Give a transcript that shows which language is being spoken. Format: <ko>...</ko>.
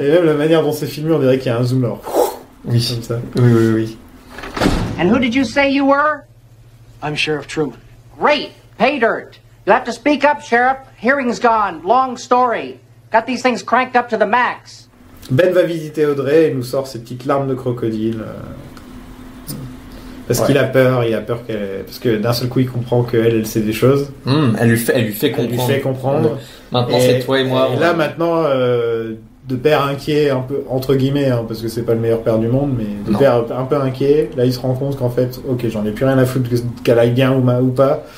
<fr>Et même la manière dont c'est filmé, on dirait qu'il y a un zoom là. Oui. Comme ça. Oui.</fr> <en>And who did you say you were? I'm Sheriff Truman. Great. Pay dirt. You have to speak up, Sheriff. Hearing's gone. Long story. Got these things cranked up to the max.</en> <fr>Ben va visiter Audrey et nous sort ses petites larmes de crocodile. Parce qu'il a peur qu'elle... Parce que d'un seul coup, il comprend qu'elle sait des choses. Elle lui fait comprendre. Maintenant, c'est toi et moi. Et là, maintenant, de père inquiet, un peu, entre guillemets, hein, parce que c'est pas le meilleur père du monde, mais de père un peu inquiet, là, il se rend compte qu'en fait, ok, j'en ai plus rien à foutre qu'elle aille bien ou pas.</fr>